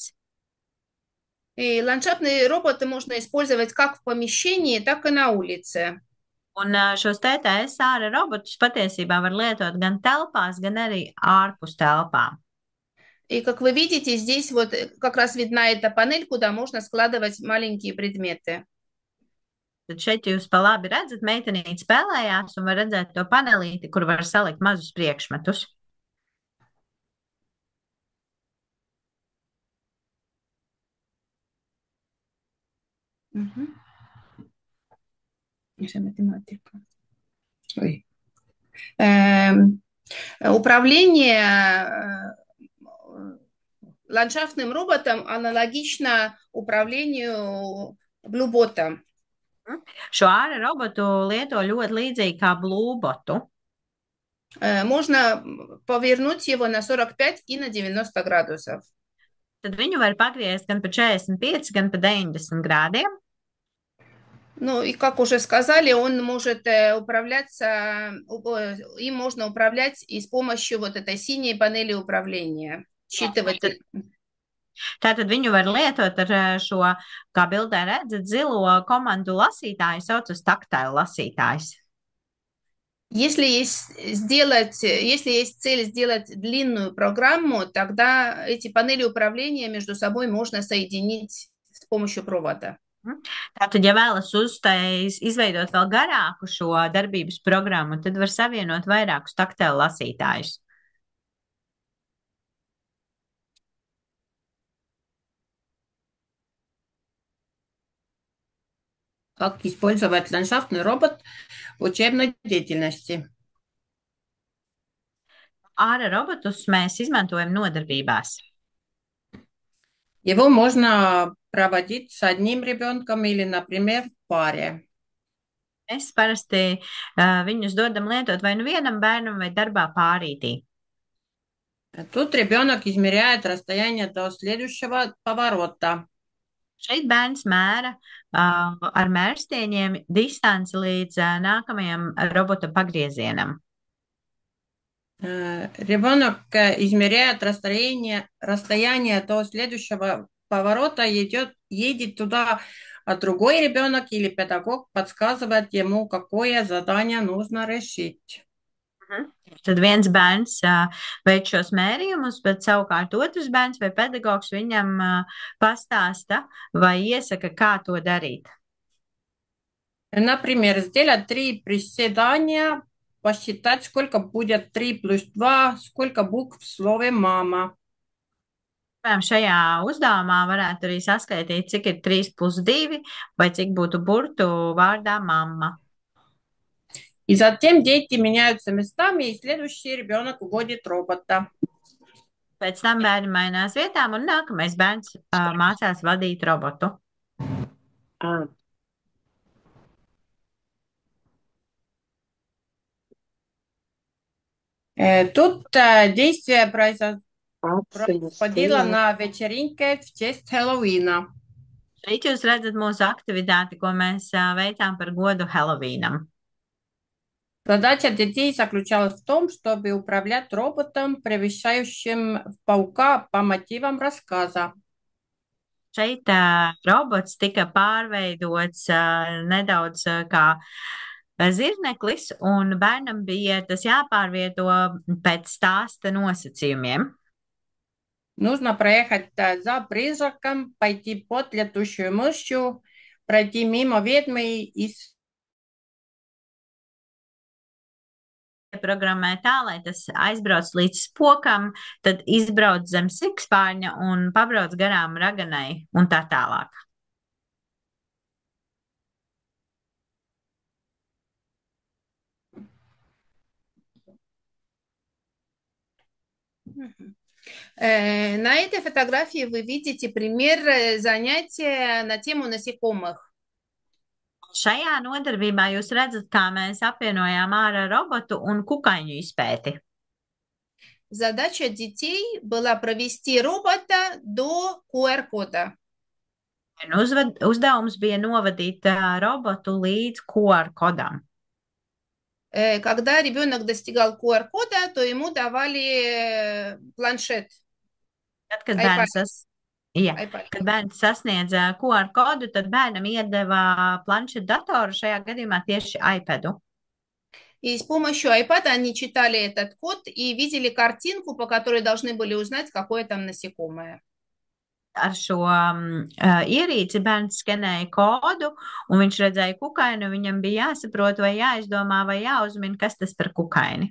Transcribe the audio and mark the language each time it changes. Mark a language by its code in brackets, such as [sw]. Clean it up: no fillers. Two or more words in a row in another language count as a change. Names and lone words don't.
[ru] И ландшафтные роботы можно использовать как в помещении, так и на улице. [lv] Un šos TTS āra robotus patiesībā var lietot gan telpās, gan arī ārpus telpām. [ru] И как вы видите, здесь вот как раз видна эта панель, куда можно складывать маленькие предметы. [lv] Tad šeit jūs pa labi redzat, meitenīte spēlējās un var redzēt to panelīti, kur var salikt mazus priekšmetus. [ru] Это математика. Ой. Управление ландшафтным роботом аналогично управлению блюботом. [lv] Šo āra robotu lieto ļoti līdzīgi kā blūbotu. [ru] Можно повернуть его на 45 и на 90 градусов. [lv] Tad viņu var pagriezt gan pa 45, gan pa 90 grādiem. [ru] Ну и как уже сказали, он может управляться, им можно управлять и с помощью вот этой синей панели управления. считывать. [lv] Tātad viņu var lietot ar šo, kā bildē redzat, zilo komandu lasītāju, sauc uz taktālu lasītājs. [ru] Если есть цель сделать длинную программу, тогда эти панели управления между собой можно соединить с помощью провода. [lv] Tātad, ja vēlas izveidot vēl garāku šo darbības programmu, tad var savienot vairākus taktālu lasītājus. [ru] Как использовать ландшафтный робот в учебной деятельности? [lv] Āra robotus mēs izmantojam nodarbībās. [ru] Его можно проводить с одним ребенком или, например, в паре. [lv] Mēs parasti viņus dodam lietot vai nu vienam bērnam vai darbā pārītī. [ru] Тут ребенок измеряет расстояние до следующего поворота. [lv] Šeit bērns mēra ar mērstieņiem distanci līdz nākamajam robota pagriezienam. [ru] Ребенок измеряет расстояние до следующего поворота, едет туда, а другой ребенок или педагог подсказывает ему, какое задание нужно решить. [lv] Tad viens bērns veic šos mērījumus, bet savukārt otrs bērns vai pedagogs viņam pastāsta vai iesaka, kā to darīt. [ru] Например, сделать 3 приседания, посчитать, сколько будет 3 плюс 2, сколько букв в слове «мама». [lv] Piemēram, šajā uzdevumā varētu arī saskaitīt, cik ir 3 plus 2 vai cik būtu burtu vārdā mamma. [ru] И затем дети меняются местами, и следующий ребенок уводит робота. [lv] Pēc tam bērni mainās vietām, un nākamais bērns mācās vadīt robotu. [ru] Тут действие происходило на вечеринке в честь Хэллоуина. [lv] Šeit jūs redzat mūsu aktivitāti, ko mēs veicām par godu Helovīnam. [ru] Задача детей заключалась в том, чтобы управлять роботом, превращающим в паука по мотивам рассказа. [lv] Šeit robots tika pārveidots nedaudz kā zirneklis, un bērnam bija tas jāpārvieto pēc stāsta nosacījumiem. [ru] Нужно проехать за призраком, пойти под летущую мышью, пройти мимо ведьмы и [lv] Programmē tā, lai tas aizbrauc līdz spokam, tad izbrauc zem sikspārņa un pabrauc garām raganai un tā tālāk. [ru] На этой фотографии вы видите пример занятия на тему насекомых. [lv] Šajā nodarbībā jūs redzat, kā mēs apvienojām ārā robotu un kukaiņu izpēti. [ru] Задача детей была провести робота до QR-кода. [lv] Uzdevums bija novadīt robotu līdz QR kodam. [ru] Когда ребенок достигал QR-кода, то ему давали планшет. [lv] Tad, kad bērns sasniedza QR kodu, tad bērnam iedeva planšetu datoru, šajā gadījumā tieši iPadu. [ru] И с помощью iPad они читали этот код и видели картинку, по которой должны были узнать, какое там насекомое. [lv] Ar šo ierīci bērns skenēja kodu, un viņš redzēja kukaini, viņam bija jāsaprot vai jāizdomā vai jāuzmina, kas tas par kukaini.